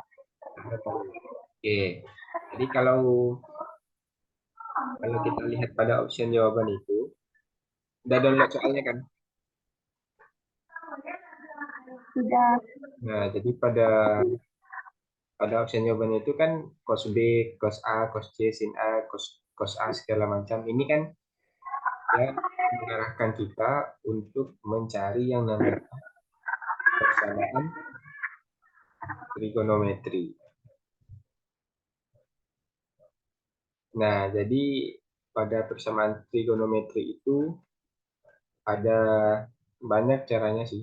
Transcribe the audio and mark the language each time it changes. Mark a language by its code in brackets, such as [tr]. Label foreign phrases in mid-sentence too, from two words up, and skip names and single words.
[id] Oke. Jadi kalau kita lihat pada option jawaban itu, udah download soalnya kan? Sudah. Nah, jadi pada opsi jawabannya itu kan cos B, cos A, cos C, sin A, cos A segala macam. Ini kan ya mengarahkan kita untuk mencari yang namanya persamaan trigonometri. Nah, jadi pada persamaan trigonometri itu ada banyak caranya sih.